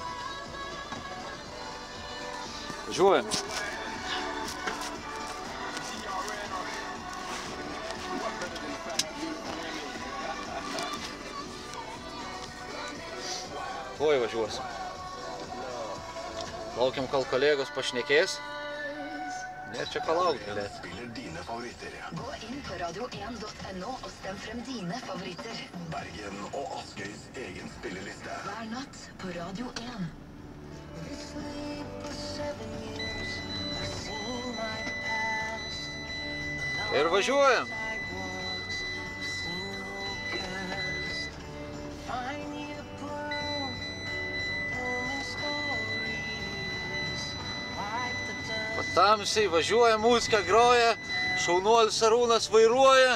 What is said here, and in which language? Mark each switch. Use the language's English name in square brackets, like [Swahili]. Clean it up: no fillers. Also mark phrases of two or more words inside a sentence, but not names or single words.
[Lithuanian] Važiuojam. Tuoj važiuosim. Laukiam, kol kolegos pašnekės. Nėra čia ką laukti galėti. [Norwegian] Gå inn på radio1.no og stem frem dine favoritter. Bergen og Askøys egen spilleliste. Hver natt på Radio 1. [Lithuanian] Ir važiuojam. Tamsiai važiuoja, muzika groja, šaunuolis Arūnas vairuoja.